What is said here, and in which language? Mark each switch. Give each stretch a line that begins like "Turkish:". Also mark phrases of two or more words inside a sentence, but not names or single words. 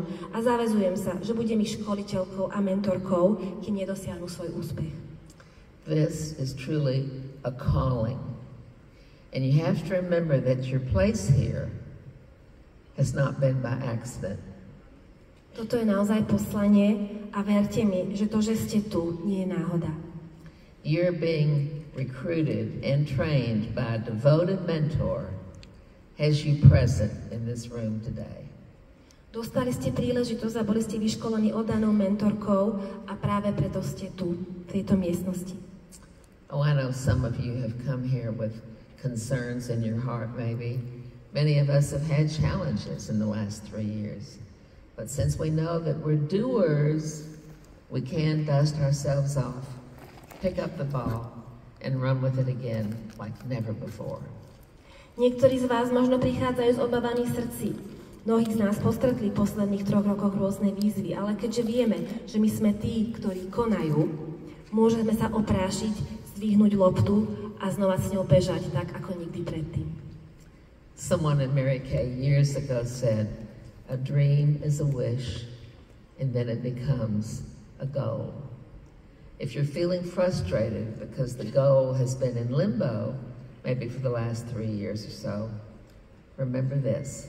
Slovak: A zaväzujem sa, že budem ich školiteľkou a mentorkou, kým nedosiahnu svoj úspech.
English: This is truly a calling. And you have to remember that your place here has not been by accident.
Slovak: Toto je naozaj poslanie a verte mi, že to, že ste tu, nie je náhoda.
English: You're being recruited and trained by a devoted mentor has you present in this room today.
Slovak: Dostali ste príležitosť a boli ste vyškolení oddanou mentorkou a práve preto ste tu, v tejto miestnosti.
English: Oh, I know some of you have come here with concerns in your heart, maybe. Many of us have had challenges in the last 3 years. But since we know that we're doers, we can dust ourselves off, pick up the ball, and run with it again like never before.
Slovak: Niektorí z vás možno prichádzajú s obavami v srdci. Mnohí z nás postretli v posledných 3 rokoch rôzne výzvy, ale keďže vieme, že my sme tí, ktorí konajú, môžeme sa oprášiť, zdvihnúť loptu a znova s ňou bežať tak, ako nikdy predtým.
English: Someone in Mary Kay years ago said, a dream is a wish, and then it becomes a goal. If you're feeling frustrated because the goal has been in limbo, maybe for the last 3 years or so, remember this.